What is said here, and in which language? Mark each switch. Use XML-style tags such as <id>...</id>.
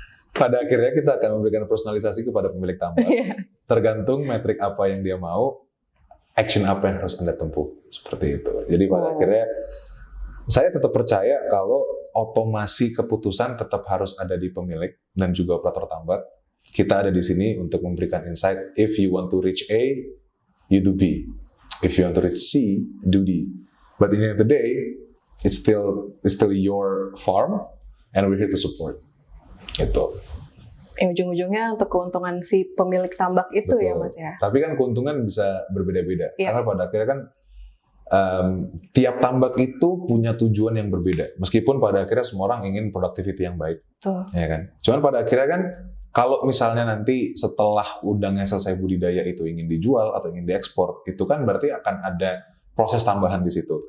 <id>Pada akhirnya kita akan memberikan personalisasi kepada pemilik tambak. Tergantung metrik apa yang dia mau, action apa yang harus Anda tempuh. Seperti itu. Jadi pada akhirnya saya tetap percaya kalau otomasi keputusan tetap harus ada di pemilik dan juga operator tambak. Kita ada di sini untuk memberikan insight.</id> <en>If you want to reach A, you do B. If you want to reach C, do D. But at the end of the day, it's still your farm, and we're here to support.</en> <id>Gitu. Ujung-ujungnya untuk keuntungan si pemilik tambak itu. Betul. Ya Mas ya. Tapi kan keuntungan bisa berbeda-beda. Karena pada akhirnya kan tiap tambak itu punya tujuan yang berbeda. Meskipun pada akhirnya semua orang ingin productivity yang baik. Betul. Ya kan? Cuman pada akhirnya kan kalau misalnya nanti setelah udang yang selesai budidaya itu ingin dijual atau ingin diekspor, itu kan berarti akan ada proses tambahan di situ.</id>